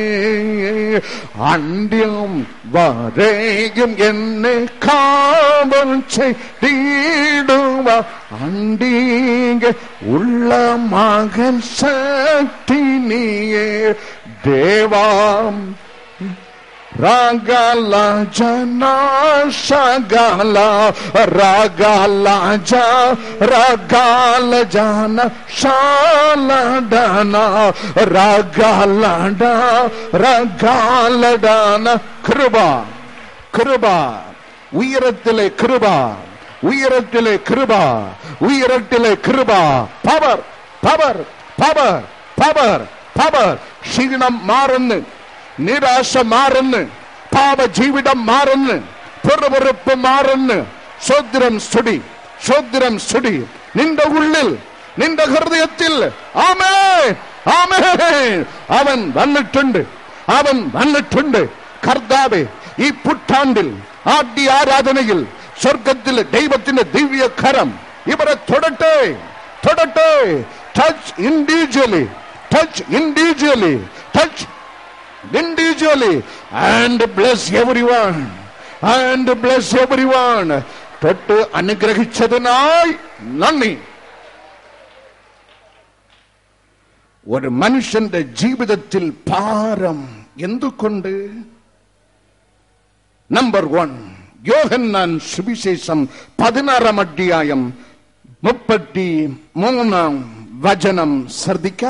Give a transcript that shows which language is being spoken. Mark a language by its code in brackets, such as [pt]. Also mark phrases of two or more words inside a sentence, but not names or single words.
[ml] അന്ത്യം വരെയും എന്നെ കാവൽ ചെയ്തിടുവ അണ്ടീങ്ക ഉള്ള മകൻ ശക്തി നീയേ. ദേവാം Ragala jana shagala ragala jana shaladana ragala dana kruba ഉയരത്തിലെ കൃപ പവർ ക്ഷീണം മാറുന്നു, നിരാശ മാറുന്നു, പാപജീവിതം മാറുന്നു, പെറുപെറുപ്പ് മാറുന്നു. സ്വദ്രം സ്തുതി നിന്റെ ഉള്ളിൽ, നിന്റെ ഹൃദയത്തിൽ. ആമേൻ ആമേൻ. അവൻ വന്നിട്ടുണ്ട്. കർത്താവേ, ഈ പുട്ടാണ്ടിൽ ആദ്യ ആരാധനയിൽ സ്വർഗത്തിലെ ദൈവത്തിന്റെ ദിവ്യകരം ഇവരെ തൊടട്ടെ. [en] touch individually and bless everyone. [ml] തൊട്ട് അനുഗ്രഹിച്ചതിനായി നന്ദി. ഒരു മനുഷ്യന്റെ ജീവിതത്തിൽ ഭാരം എന്തുകൊണ്ട്? നമ്പർ 1, യോഹന്നാൻ സുവിശേഷം 16 അധ്യായം 33 ശ്രദ്ധിക്കാം.